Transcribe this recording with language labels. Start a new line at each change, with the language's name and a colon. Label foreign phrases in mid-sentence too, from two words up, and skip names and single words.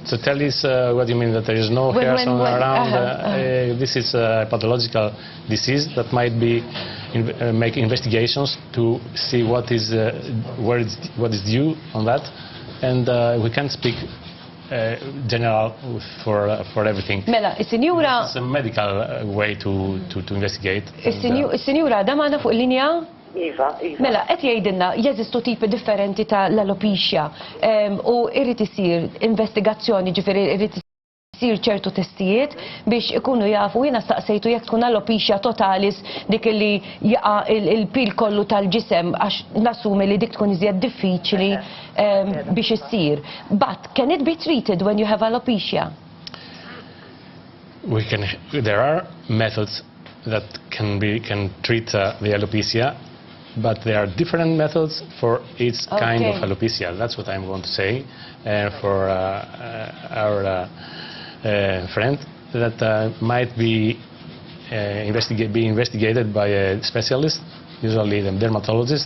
English: Totalis, what do you mean? That there is no hairs around? This is a pathological disease that might be make investigations to see what is what is due on that, and we can't speak general for everything.
Maltese: Mela, is-sinjura...
English: It's a medical way to investigate.
Maltese: Is-sinjura, da maħna fuq il-linja? Iva, Iva. Mela, qed jgħidilna jeżistu tipi differenti ta' l-alopecia u irrid isir investigazzjoni, ġifieri irrid isir ċertu testijiet biex ikunu jafu. Jiena staqsejtu jekk tkun alopecia totalis dik li jaqa' il-pil kollu tal-ġisem għax nassumi li dik tkun iżjed diffiċli biex issir.
English: But can it be treated when you have alopecia? There are methods that can treat the alopecia, but there are different methods for each kind of alopecia. That's what I'm going to say for our friend that might be investigated by a specialist, usually the dermatologist.